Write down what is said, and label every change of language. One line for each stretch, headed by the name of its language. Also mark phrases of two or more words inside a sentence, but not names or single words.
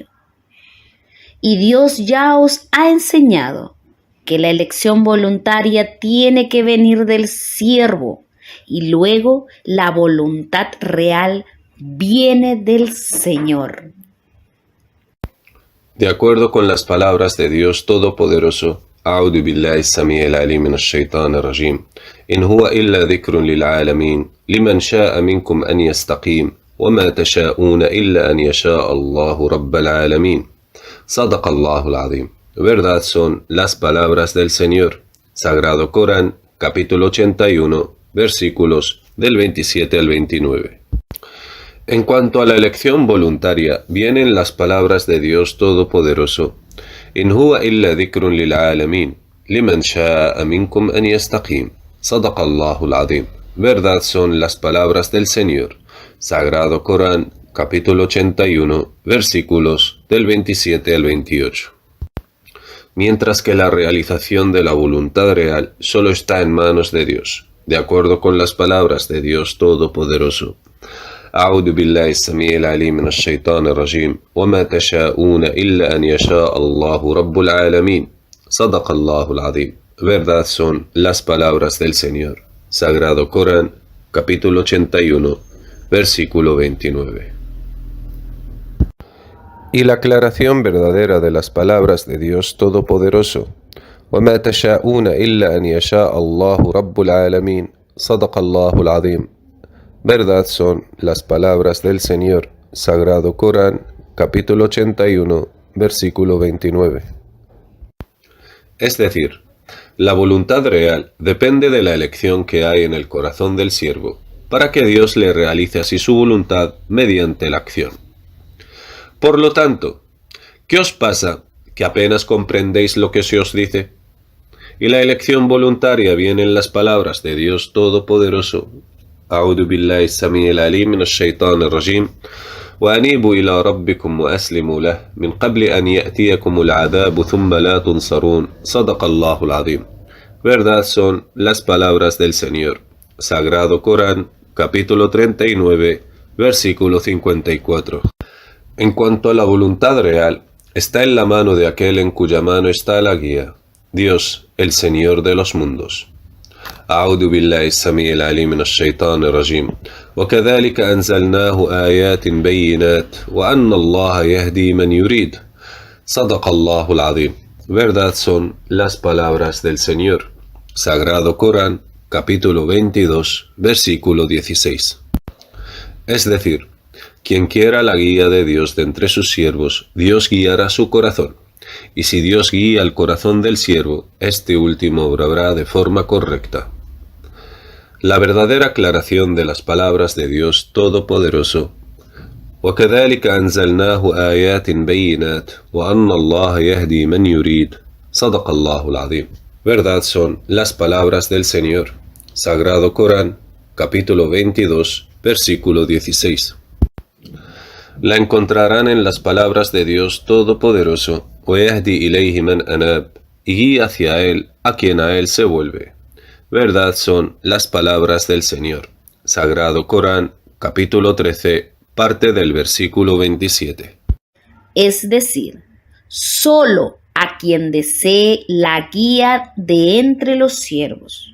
Spanish: Y Dios ya os ha enseñado que la elección voluntaria tiene que venir del siervo, y luego la voluntad real viene del Señor. De acuerdo con las palabras de Dios Todopoderoso,
Arabic: أعوذ بالله السميع العليم من الشيطان الرجيم إن هو إلا ذكر للعالمين لمن شاء منكم أن يستقيم وما تشاءون إلا أن يشاء الله رب العالمين صدق الله العظيم.
Spanish: Verdad son las palabras del Señor. Sagrado Corán, capítulo 81, versículos del 27 al 29. En cuanto a la elección voluntaria, vienen las palabras de Dios Todopoderoso.
Arabic: إن هو إلا ذكر للعالمين لمن شاء منكم أن يستقيم صدق الله العظيم.
Spanish: Verdad son las palabras del Señor. Sagrado Corán, capítulo 81, versículos del 27 al 28. Mientras que la realización de la voluntad real solo está en manos de Dios, de acuerdo con las palabras de Dios Todopoderoso.
Arabic: أعوذ بالله السميع العليم من الشيطان الرجيم وما تشاءون إلا أن يشاء الله رب العالمين صدق الله العظيم.
Spanish: Verdad son las palabras del Señor. Sagrado Corán, capítulo 81, versículo 29. Y la aclaración verdadera de las palabras de Dios Todopoderoso.
Arabic: وما تشاءون إلا أن يشاء الله رب العالمين صدق الله العظيم.
Spanish: Verdad son las palabras del Señor. Sagrado Corán, capítulo 81, versículo 29. Es decir, la voluntad real depende de la elección que hay en el corazón del siervo, para que Dios le realice así su voluntad mediante la acción. Por lo tanto, ¿qué os pasa? ¿Que apenas comprendéis lo que se os dice? Y la elección voluntaria viene en las palabras de Dios Todopoderoso.
Arabic: أعوذ بالله السميع العليم من الشيطان الرجيم وأنيبوا إلى ربكم وأسلموا له من قبل أن يأتيكم العذاب ثم لا تنصرون صدق الله العظيم.
Spanish: Verdad son las palabras del Señor. Sagrado Corán, capítulo 39, versículo 54. En cuanto a la voluntad real, está en la mano de aquel en cuya mano está la guía, Dios, el Señor de los mundos.
Arabic: أعوذ بالله السميع العليم من الشيطان الرجيم وكذلك أنزلناه آيات بينات وأن الله يهدي من يريد صدق الله العظيم.
Spanish: Verdad son las palabras del Señor. Sagrado Corán, capítulo 22, versículo 16. Es decir, quien quiera la guía de Dios de entre sus siervos, Dios guiará su corazón. Y si Dios guía el corazón del siervo, este último obrará de forma correcta. La verdadera aclaración de las palabras de Dios Todopoderoso.
Arabic: وَكَذَلِكَ أَنزَلْنَاهُ آيَاتٍ بَيِّنَاتٍ وَأَنَّ اللَّهَ يَهْدِي مَنْ يُرِيدُ صدق الله العظيم.
Spanish: Verdad son las palabras del Señor. Sagrado Corán, capítulo 22, versículo 16. La encontrarán en las palabras de Dios Todopoderoso.
Arabic: وَيَهْدِي إِلَيْهِ مَنْ أَنَابَ,
Spanish: y guía hacia Él a quien a Él se vuelve. Verdad son las palabras del Señor. Sagrado Corán, capítulo 13, parte del versículo 27. Es decir, solo a quien desee la guía de entre los siervos.